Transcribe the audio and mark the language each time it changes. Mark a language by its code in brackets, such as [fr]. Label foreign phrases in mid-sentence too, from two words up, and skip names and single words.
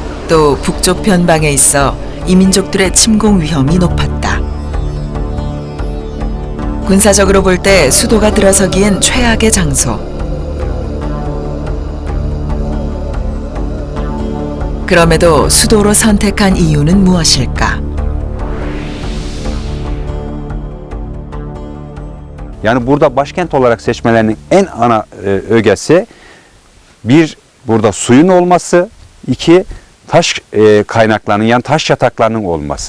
[ko] 또 북쪽 변방에 있어 이민족들의 침공 위험이 높았다. 군사적으로 볼 때 수도가 들어서기엔 최악의 장소. 그럼에도 수도로 선택한 이유는 muasilka? [tr] Yani burada başkent olarak seçmelerinin en ana ögesi bir burada suyun olması, iki taş kaynaklarının yani taş yataklarının olması.